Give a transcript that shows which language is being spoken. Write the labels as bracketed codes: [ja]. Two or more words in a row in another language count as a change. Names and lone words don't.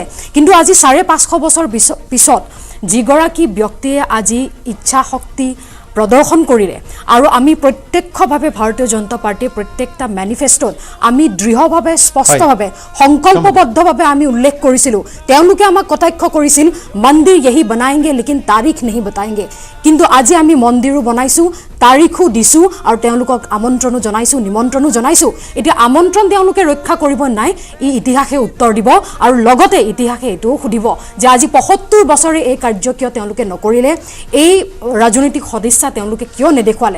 [as] কিন্তু আজি 550 বছৰ পিছত যিগৰাকী ব্যক্তিয়ে আজি ইচ্ছা শক্তি প্ৰদৰ্শন কৰিলে, আৰু আমি প্ৰত্যক্ষভাৱে ভাৰতীয় জনতা পাৰ্টীৰ প্ৰত্যেকটা মেনিফেষ্টোত আমি দৃঢ়ভাৱে, স্পষ্টভাৱে, সংকল্পবদ্ধভাৱে আমি উল্লেখ কৰিছিলোঁ। তেওঁলোকে আমাক কটাক্ষ কৰিছিল [hi] मंदिर यहीं बनाएंगे लेकिन तारीख नहीं बताएंगे, [as] কিন্তু আজি আমি মন্দিৰো বনাইছোঁ, তাৰিখো দিছোঁ, আৰু তেওঁলোকক আমন্ত্ৰণো জনাইছোঁ, নিমন্ত্ৰণো জনাইছোঁ। এতিয়া আমন্ত্ৰণ তেওঁলোকে ৰক্ষা কৰিব নাই, ই ইতিহাসে উত্তৰ দিব, আৰু লগতে ইতিহাসে এইটোও সুধিব যে আজি 75 বছৰে এই কাৰ্য কিয় তেওঁলোকে নকৰিলে, এই ৰাজনৈতিক সদিচ্ছা তেওঁলোকে কিয় নেদেখুৱালে।